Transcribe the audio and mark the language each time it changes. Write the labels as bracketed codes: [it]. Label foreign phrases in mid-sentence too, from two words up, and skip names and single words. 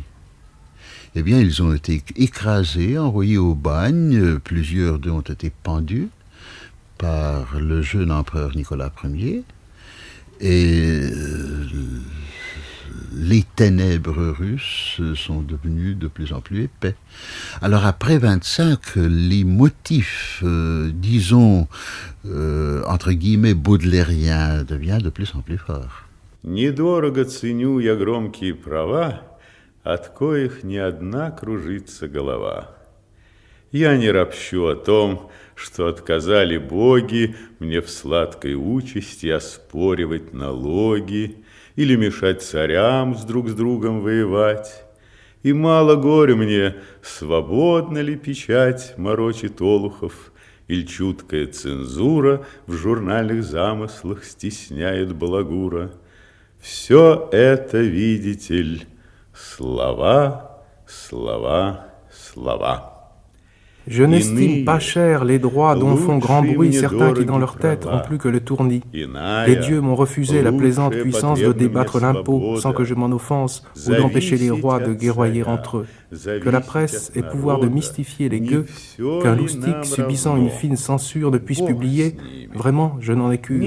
[fr] Eh bien, ils ont été écrasés, envoyés au bagne, plusieurs d'eux ont été pendus par le jeune empereur Nicolas Ier, et les ténèbres russes sont devenues de plus en plus épais. Alors après 25, les motifs, disons, entre guillemets, baudelairiens deviennent de plus en plus forts. [ru] Недорого ценю я громкие права, от коих ни одна кружится голова. Я не ропщу о том, что отказали боги мне в сладкой участи оспоривать налоги или мешать царям друг с другом воевать. И мало горя мне, свободна ли печать морочит олухов, или чуткая цензура в журнальных замыслах стесняет балагура. Все это, видите ли, слова, слова, слова. [fr] Je n'estime pas cher les droits dont font grand bruit certains qui dans leur tête ont plus que le tournis. Les dieux m'ont refusé la plaisante puissance de débattre l'impôt sans que je m'en offense ou d'empêcher les rois de guerroyer entre eux. Que la presse ait pouvoir de mystifier les gueux, qu'un loustic subissant une fine censure ne puisse publier, vraiment je n'en ai cure.